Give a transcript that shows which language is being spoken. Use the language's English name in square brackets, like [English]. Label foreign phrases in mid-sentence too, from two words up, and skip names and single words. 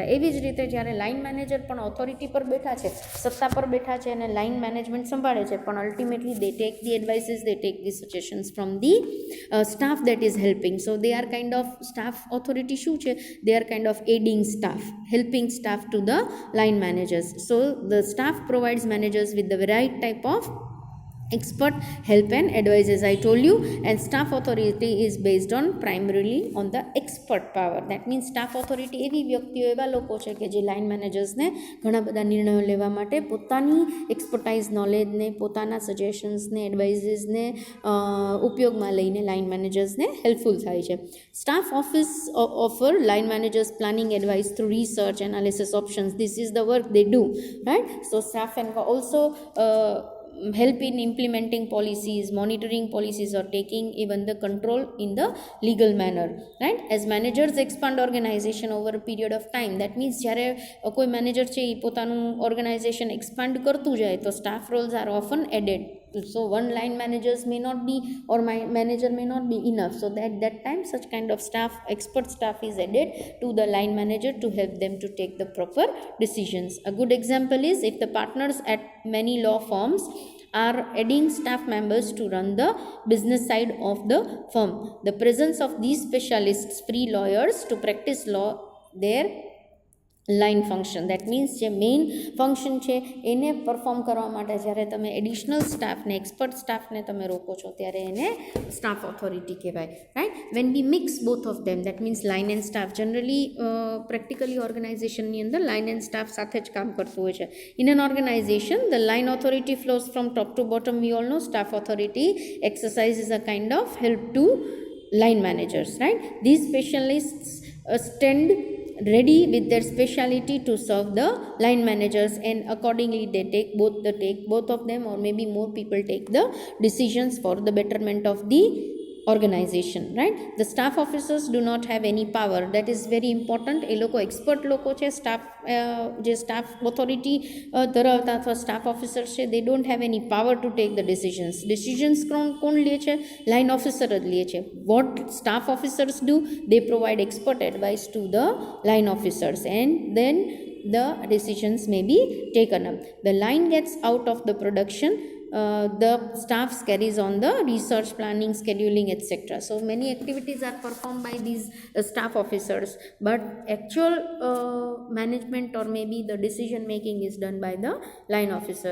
[Gujarati] એવી જ રીતે જ્યારે [English] line manager [Gujarati] પણ ઓથોરિટી પર બેઠા છે, સત્તા પર બેઠા છે અને [English] line management [Gujarati] સંભાળે છે, પણ [English] ultimately they take the advices, they take the suggestions from the staff that is helping. so they are kind of staff authority [Gujarati] શું છે, [English] they are kind of aiding staff, helping staff to the line managers. so the staff provides managers with the right type of expert help and advice, as I told you, and staff authority is based on primarily on the expert power. That means staff authority [Gujarati] એવી વ્યક્તિઓ, એવા લોકો છે કે જે [English] line managersને [Gujarati] ઘણા બધા નિર્ણયો લેવા માટે પોતાની [English] expertise knowledgeને, [Gujarati] પોતાના સજેશન્સને, એડવાઇઝીસને ઉપયોગમાં લઈને [English] line managersને [Gujarati] હેલ્પફુલ થાય છે. [English] staff office offer line managers planning advice through research, analysis, options. This is the work they do, right? So staff can also help in implementing policies, monitoring policies, or taking even the control in the legal manner, right. As managers expand organization over a period of time, that means [Gujarati] જ્યારે કોઈ મેનેજર છે એ પોતાનું ઓર્ગેનાઇઝેશન એક્સપાન્ડ કરતું જાય તો [English] staff roles are often added. So one line managers may not be, or my manager may not be enough, so that time such kind of staff, expert staff is added to the line manager to help them to take the proper decisions. A good example is if the partners at many law firms are adding staff members to run the business side of the firm. The presence of these specialists free lawyers to practice law their line function. that means [Gujarati] જે [English] main function [Gujarati] છે એને પરફોર્મ કરવા માટે જ્યારે તમે [English] additional staffને, expert staffને [Gujarati] તમે રોકો છો ત્યારે એને [English] staff authority [Gujarati] કહેવાય, રાઈટ. [English] when we mix both of them, that means line and staff, generally practically [Gujarati] ઓર્ગેનાઇઝેશનની અંદર લાઇન એન્ડ સ્ટાફ સાથે જ કામ કરતું હોય છે. [English] in an organization the line authority flows from top to bottom. we all know staff authority exercises a kind of help to line managers, right? These specialists stand ready with their speciality to serve the line managers, and accordingly they take both of them, or maybe more people take the decisions for the betterment of the organization, right? The staff officers do not have any power. That is very important. [Gujarati] એ લોકો એક્સપર્ટ લોકો છે, સ્ટાફ જે [English] staff authority [Gujarati] ધરાવતા અથવા [English] staff officers [Gujarati] છે, [English] they don't have any power to take the decisions [Gujarati] કોણ લે છે? [English] line officer [Gujarati] જ લે છે. [English] What staff officers do? They provide expert advice to the line officers, and then the decisions may be taken up. The line gets out of the production, the staff carries on the research, planning, scheduling, etc. So many activities are performed by these staff officers, but actual management or maybe the decision making is done by the line officer.